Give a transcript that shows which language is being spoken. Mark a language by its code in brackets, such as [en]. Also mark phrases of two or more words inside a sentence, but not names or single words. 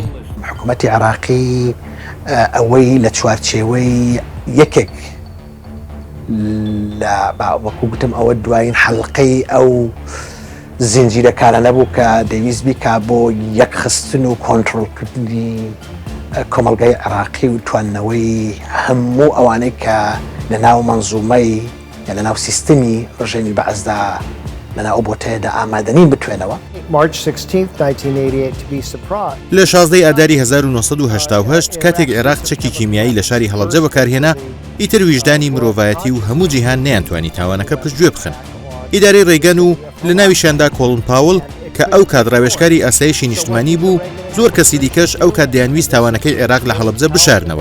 [ckb] حکوومەتی عێراقی ئەوەی لە چوارچێوەی یەکێک لە وەکو گوتم ئەوە دوایین حەڵقەی ئەو زنجیرەکانە نەبوو کە دەویست بیکا بۆ یەک خستن و کۆنتڕۆڵکردنی کۆمەڵگەی عێراقی و توانەوەی هەموو ئەوانەی کە لە ناو مەنزومەی یا لە ناو سیستەمی ڕژێمی بەعەزدا لە ناو بۆتەیەدا ئامادەنین بتوێنەوە [en] March 16th, 1988, to be surprised. [ckb] لە 16 ئاداری 1970 کاتێک عێراق چەکی کیمیایی لە شاری هەڵەبجە بەکارهێنا ئیتر ویژدانی مرۆڤایەتی و هەموو جیهان نەیانتوانی تاوانەکە پشتگوێ بخن. ئیدارەی ڕێگەن و لە ناویشاندا کۆڵن پاوڵ کە ئەو کادڕاوێشکاری ئاسایشی نیشتمانی بوو، زۆر کەسی دیکەش ئەو کات دەیانویست تاوانەکەی عێراق لە هەڵەبجە بشارنەوە.